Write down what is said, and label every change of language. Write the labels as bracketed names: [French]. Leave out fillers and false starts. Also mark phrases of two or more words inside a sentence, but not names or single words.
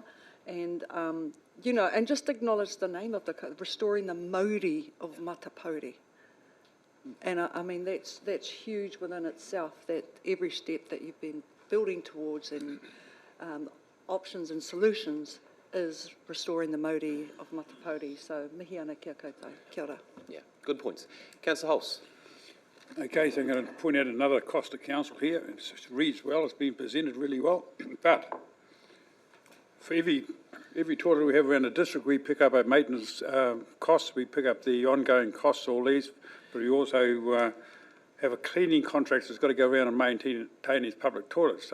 [English] And, you know, and just acknowledge the name of restoring the Mauri of Matapouri. And I mean, that's huge within itself, that every step that you've been building towards and options and solutions is restoring the Mauri of Matapouri. So, [Māori] mihi ana kia koutou. Kia ora. [English] Yeah, good points. Councillor Hulse. Okay, so I'm going to point out another cost to council here. It reads well, it's been presented really well, but for every toilet we have around the district, we pick up our maintenance costs, we pick up the ongoing costs, all these, but we also have a cleaning contract that's got to go around and maintain these public toilets.